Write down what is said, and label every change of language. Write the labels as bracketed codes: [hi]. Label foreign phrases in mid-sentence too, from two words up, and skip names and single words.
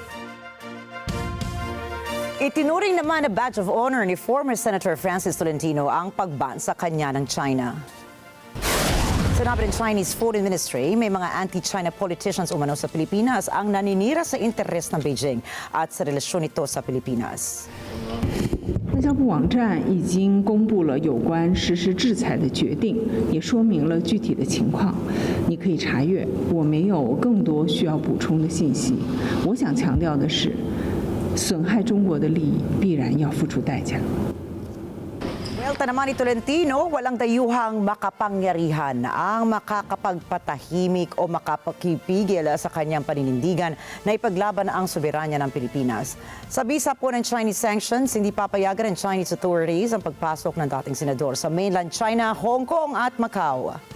[tl] Itinuring naman na [en] badge of honor [tl] ni former Senator Francis Tolentino ang pagban sa kanya ng China. Sinabi ng Chinese Foreign Ministry, may mga [en] anti-China politicians [tl] umano sa Pilipinas ang naninira sa interes ng Beijing at sa relasyon nito sa Pilipinas. [zh] 外交部网站已经公布了有关实施制裁的决定，也说明了具体的情况，你可以查阅。我没有更多需要补充的信息。我想强调的是，损害中国的利益必然要付出代价。 [tl] Welta naman ni Tolentino, walang dayuhang makapangyarihan ang makakapagpatahimik o makapagpigil sa kanyang paninindigan na ipaglaban ang soberanya ng Pilipinas. Sa bisa po ng [en] Chinese sanctions, [tl] hindi papayagan ng [en] Chinese authorities [tl] ang pagpasok ng dating senador sa mainland China, Hong Kong at Macau.